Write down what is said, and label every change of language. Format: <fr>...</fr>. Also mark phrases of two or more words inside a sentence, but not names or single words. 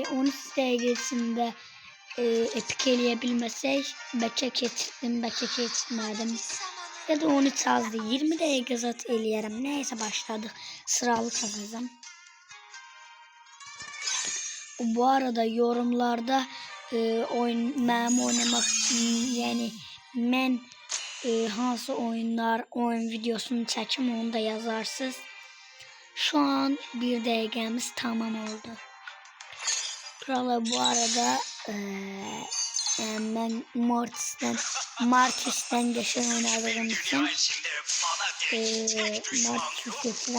<tr>13 dakika içinde epik eleyebilmesek belki geçirdim, belki geçirmedim. Ya da 13 azdı. 20 dakika zaten eleyerim. Neyse başladık. Sıralı kazacağım. Bu arada yorumlarda</tr> <az>mənim oynamaq yani mən hansı oyun videosunu çəkim onu da yazarsınız.</az> <tr>Şu an</tr> <az>1 dəqiqəmiz tamam oldu.</az> <tr>Kralı bu arada ben Martis'ten geçen oynadığım için Martis geçirəm.</tr>